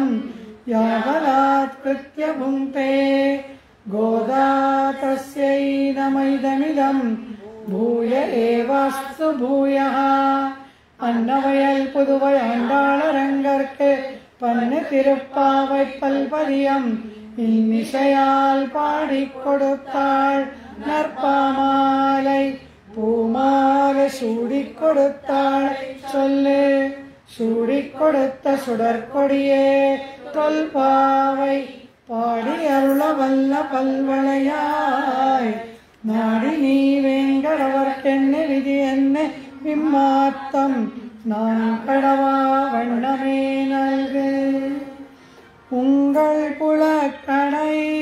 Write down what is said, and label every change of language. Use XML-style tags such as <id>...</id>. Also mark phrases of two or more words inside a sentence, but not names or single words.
<sa>यावदात्कृत्य भुङ्क्ते गोदा तस्यै नमैदमिदं भूय एवास्तु भूयः</sa> <ta>அன்னவயல் புதுவை ஆண்டாளரங்கற்கு பன்னு திருப்பாவை பல்பதியம் இன்னிசையால் பாடிக் கொடுத்தாள் நற்பாமாலை பூமாலை சூடிக் கொடுத்தாள் சொல்லு சூடிக் கொடுத்த சுடற்கொடியே தொல்பாவை பாடி அருள வல்ல பல்வளையாய் நாடி நீ வேங்கடவர்க்கென்ன விதி என்ன விம்மாத்தம் நான் கடவா வண்ணமே நல்கு உங்கள் புலக்கடை</ta>